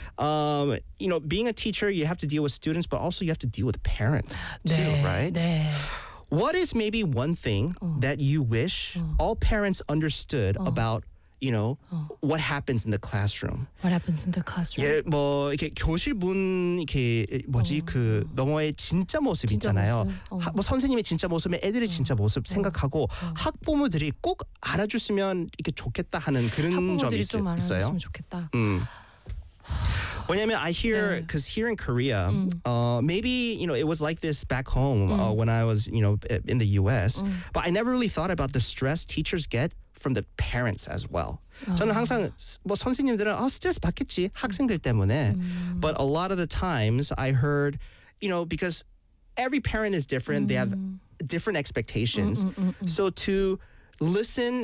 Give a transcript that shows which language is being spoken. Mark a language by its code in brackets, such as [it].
[en] You know, being a teacher, you have to deal with students, but also you have to deal with parents [ko] 네, [en] too, right? [ko] 네. [en] What is maybe one thing that you wish all parents understood about, you know, what happens in the classroom? What happens in the classroom? [ko] 예, 뭐 이렇게 교실 문 이렇게 뭐지 그 너머의 진짜 모습 진짜 있잖아요. 모습. 뭐 선생님의 진짜 모습에 애들의 진짜 모습 생각하고 학부모들이 꼭 알아줬으면 이렇게 좋겠다 하는 그런 점이 있어요. 학부모들이 좀 알아줬으면 좋겠다. 왜냐면 [en] I hear, because [ko] 네. [en] here in Korea, maybe, you know, it was like this back home when I was, you know, in the U.S., but I never really thought about the stress teachers get from the parents as well. [ko] 저는 항상, 뭐 선생님들은 스트레스 받겠지, 학생들 때문에. [en] But a lot of the times I heard, you know, because every parent is different, they have different expectations. So to listen and